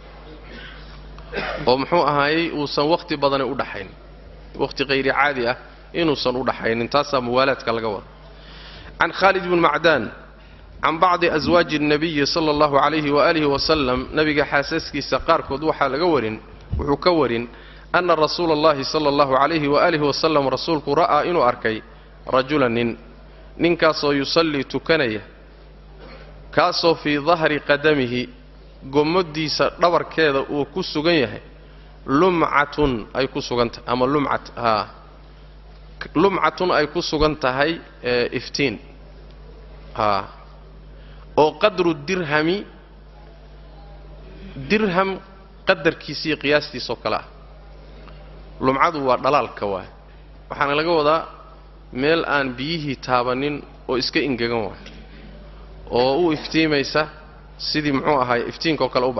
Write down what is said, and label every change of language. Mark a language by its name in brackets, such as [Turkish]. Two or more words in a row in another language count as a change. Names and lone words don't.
[Somali] oo muxuu ahaayay uusan waqti badan u dhaxayn waqti qeyri caadi ah inuusan u dhaxaynin taasa muwaalaadka laga wada [Arabic] عن خالد بن معدان عن بعض أزواج النبي صلى الله عليه وعلى آله وسلم [Somali] nabiga xaasaskiisa qaarkood waxa laga warin wuxuu ka warin [Arabic] أن رسول الله صلى الله عليه وعلى آله وسلم [Somali] rasuulku ra'a inuu arkay rajulan ninkaasoo yusalli tukanaya kaasoo [Arabic] في ظهر قدمه [Somali] gomadiisa dhabarkeeda uu ku sugan yahay lum'atun ay ku sugantahay ama lum'atun ay ku sugan tahay iftiin oo [Arabic] قدر درهم [Somali] qadarkiisii qiyaastiisa kala lum'adu waa dhalaalka waxaana laga wadaa meel aan biyihii taabanin oo iska ingegan oo uu iftiimaysa sidii muxuu ahaay iftiinka kale u